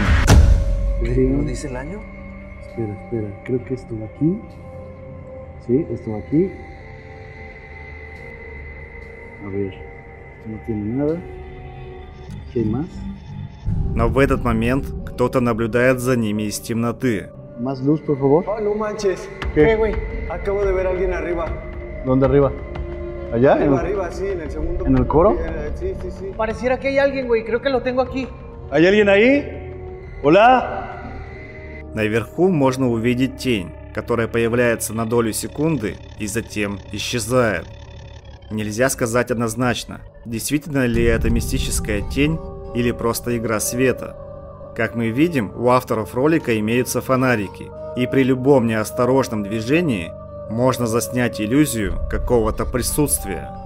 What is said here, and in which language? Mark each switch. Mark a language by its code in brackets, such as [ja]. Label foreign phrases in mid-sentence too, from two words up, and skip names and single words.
[ru] Но в этот момент кто-то наблюдает за ними из темноты. [es] Más luz, por favor. Oh, no manches. ¿Qué? Güey, acabo de ver a alguien arriba. ¿Dónde arriba? ¿Allá? Arriba, sí, en el segundo. ¿En el coro? Sí, sí, sí. Pareciera que hay alguien, güey. Creo que lo tengo aquí. ¿Hay alguien ahí? ¿Hola? [ru] Наверху можно увидеть тень, которая появляется на долю секунды и затем исчезает. Нельзя сказать однозначно, действительно ли это мистическая тень или просто игра света. Как мы видим, у авторов ролика имеются фонарики, и при любом неосторожном движении можно заснять иллюзию какого-то присутствия.